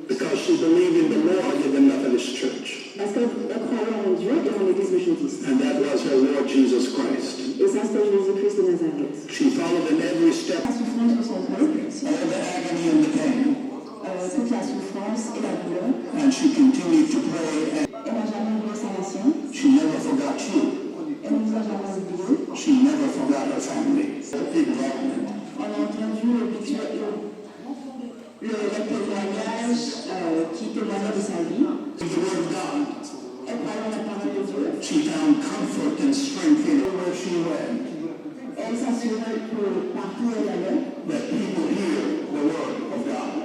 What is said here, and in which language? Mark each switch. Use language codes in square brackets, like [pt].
[en] Because she believed in the Lord in the Methodist Church. [fr] Parce qu'elle croyait en Dieu et en l'église méthodiste. [en] And that was her Lord Jesus Christ. [fr] Et ça, c'était Jésus-Christ de Nazareth. [en] She followed in every step [fr] La souffrance de son peuple, [en] all the agony and the pain. [fr] toute la souffrance et la douleur. [en] And she continued to pray, and [fr] Elle n'a jamais oublié sa nation. [en] she never forgot you. [fr] Elle ne nous a jamais oublié. [en] She never forgot her family. [fr] On a entendu le témoignage qui témoignait de sa vie. [en] The word of God. [fr] Elle parlait la parole de Dieu. [en] She found comfort and strength in where she went. [fr] Elle s'assurait que partout où elle allait, [en] That people hear the word of God.